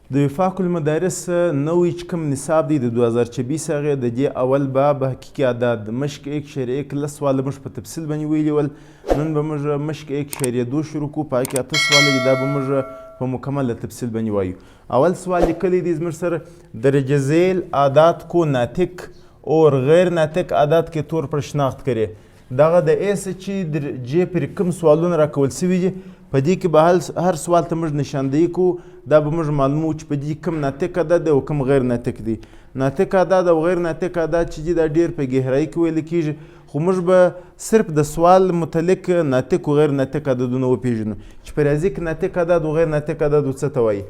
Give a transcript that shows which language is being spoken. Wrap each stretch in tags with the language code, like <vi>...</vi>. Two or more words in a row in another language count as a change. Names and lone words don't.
<ps>د وفاق المدارس نوی چې کوم نصاب دی د 2026 هغې د دې اول باب حقیقي اعداد مشق 1.1 لس سواله موږ په تفصیل باندې ویلي ول. نن به موږ مشق 1.2 شروع کړو، په هغې کې 8 سواله دي، دا به موږ په مکمله تفصیل باندې وایو. اول سوال لیکلی دی زموږ سره</ps> <ur>درجه ذیل اعداد کو ناطق اور غیر ناطق اعداد کې طور پر شناخت کرے.</ur> <ps>دغه د ا څه چې درجې پرې کوم سوالونه راکول سوي دي په دې کې به هر سوال ته موږ نشاندهي کوو. دا به موږ معلومو چې په دې کوم ناطق عدد دی او کوم غیر ناطق دی. ناطق عدد او غیر ناطق عدد چې دي دا ډېر په گهرایي کې ویل کېږي، خو موږ به صرف د سوال متعلق ناطق او غیر ناطق عددونه وپېژنو چې په ریاضي کې ناطق عدد او غیر ناطق عدد څه ته وایي.</ps>